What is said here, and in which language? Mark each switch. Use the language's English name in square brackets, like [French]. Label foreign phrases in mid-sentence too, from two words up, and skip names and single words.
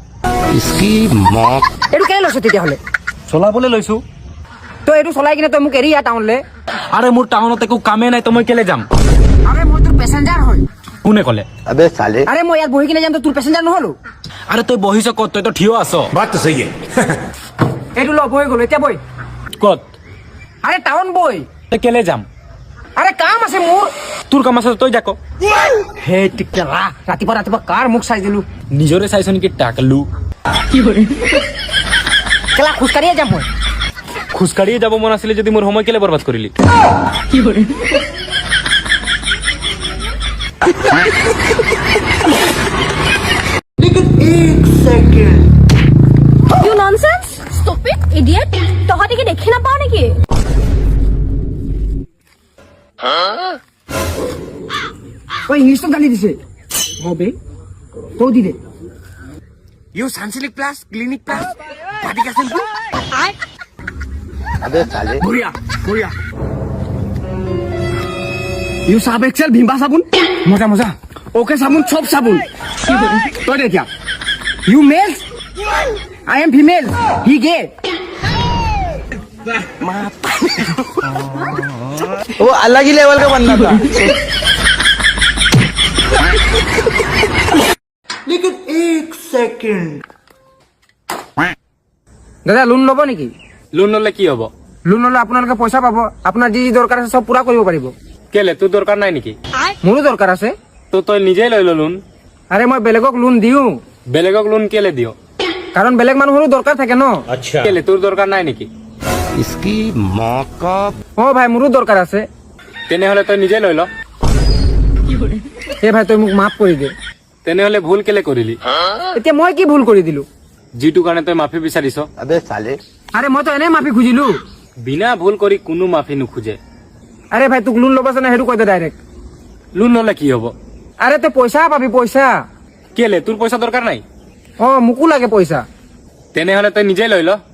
[Assamese] এইটো কেলে লৈছ তেতিয়াহ'লে? চলাবলে লৈছো। তই এইটো চলাই কিনে তই মোক এৰি আহ টাউনলে। আরে মোর টাউনত একো কামে নাই তো মই কেলে যাম? আরে মই তোৰ পেছেঞ্জাৰ হয়। কোনে কলে? আরে মই ইয়াত বহি কিনে যাম তো তোৰ পেছেঞ্জাৰ নহলো। আরে তই বহিছ কত? তই তো থিয় আছ। [Hindi] बात तो सही है। [Assamese] এইটো ল বহি গ'লো এতিয়া বই। কত? আরে টাউন বই। তই কেলে যাম? আরে কাম আছে মোৰ। তোর কাম আছে তো তই যাক। হে টিকলা ৰাতিপুৱা কাৰ মুখ চাই দিলো। নিজৰে চাইছ নেকি টাকলু? কেলা খোজকাঢ়িয়ে যাম মই। খোজকাঢ়িয়ে যাব মন আছিলে যদি মোর সময় কেলে বরবাদ কৰিলি? [English] You nonsense! Stupid idiot! [Assamese] তহঁতি কি দেখি নাপাও নেকি? ও ইংলিশটো গালি দিছে। হবে তো দি দে। [English] You Sunsilk plus Clinic Plus Patika shampoo. [Hindi] अबे साले बढ़िया बढ़िया। [English] You Surf Excel Vim bar soap. [Hindi] मज़ा मज़ा। [Assamese] ওকে সাবুন সব সাবুন। তই দে এতিয়া। [English] You male I am female he gay. [Hindi] वो अलग ही लेवल का बंदा था। लेकिन एक सेकंड [Assamese] দাদা লোন ল'ব নেকি? লোন ললে কি হব? লোন ল'লে আপোনালোকে পইচা পাব। আপোনাৰ যি যি দৰকাৰ আছে সব পুৰা কৰিব পাৰিব। কেলে তোর দরকার নাই নেকি? মোৰো দৰকাৰ আছে। তো তই নিজেই লৈ ল লোন। আৰে মই বেলেগক লোন দিওঁ বেলেগক লোন কেলে দিও? কাৰণ বেলেগ মানুহৰো দৰকাৰ থাকে ন। [Hindi] अच्छा [Assamese] কেলে তোর দরকার নাই নেকি? [Hindi] इसकी माँ का [Assamese] অ ভাই মোৰো দৰকাৰ আছে। তেনেহলে তই নিজেই লৈ ল। এ ভাই তই মোক মাফ কৰি দে। তেনেহলে ভুল কেলে কৰিলি? এতিয়া মই কি ভুল কৰি দিলো? যিটো কাৰণে তই মাফি বিচাৰিছ। [Hindi] अबे साले [Assamese] আরে মই তো এনে মাফি খুজিলো। বিনা ভুল কৰি কোনো মাফি নোখোজে। আরে ভাই তোক লোন ল'ব আছে না সেইটো কৈ দে ডাইৰেক্ট। লোন ললে কি হব? আরে তই পইচা পাবি পইচা। কেলে তোর পয়সা দরকার নাই? অ মোকো লাগে পইচা। তেনেহলে তই নিজেই লৈ ল।